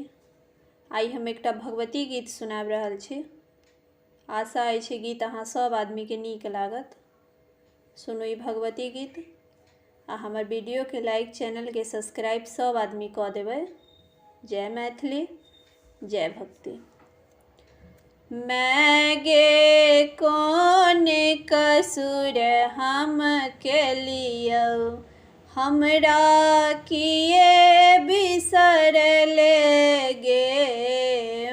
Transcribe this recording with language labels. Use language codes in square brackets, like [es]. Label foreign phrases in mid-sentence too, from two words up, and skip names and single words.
[mai] आई हम एकटा भगवती गीत सुनाबि रहल छी। आशा अछि गीत अहाँ सब आदमी के नीक लागत। सुनू ई भगवती गीत आ हमर वीडियो के लाइक, चैनल के सब्सक्राइब सब आदमी कऽ देबै। जय मैथिली, जय भक्ति। मैं गे कौन कसुर हम केलियौ, हमरा किए बिसरल गे।